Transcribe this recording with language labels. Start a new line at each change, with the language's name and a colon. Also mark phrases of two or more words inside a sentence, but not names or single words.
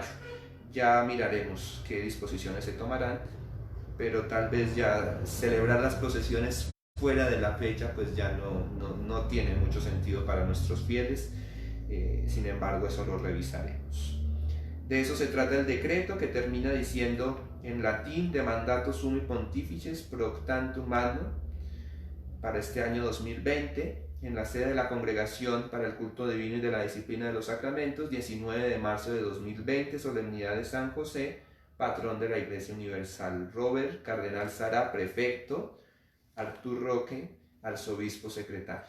Spanish: Ya miraremos qué disposiciones se tomarán, pero tal vez ya celebrar las procesiones fuera de la fecha pues ya no tiene mucho sentido para nuestros fieles. Sin embargo, eso lo revisaremos. De eso se trata el decreto, que termina diciendo en latín:
Latin: de mandato summi pontifices pro tantum anno,
Spanish: para este año 2020, en la sede de la Congregación para el Culto Divino y de la Disciplina de los Sacramentos, 19 de marzo de 2020, solemnidad de San José, patrón de la Iglesia Universal. Robert Cardenal Sará, prefecto. Artur Roque, arzobispo secretario.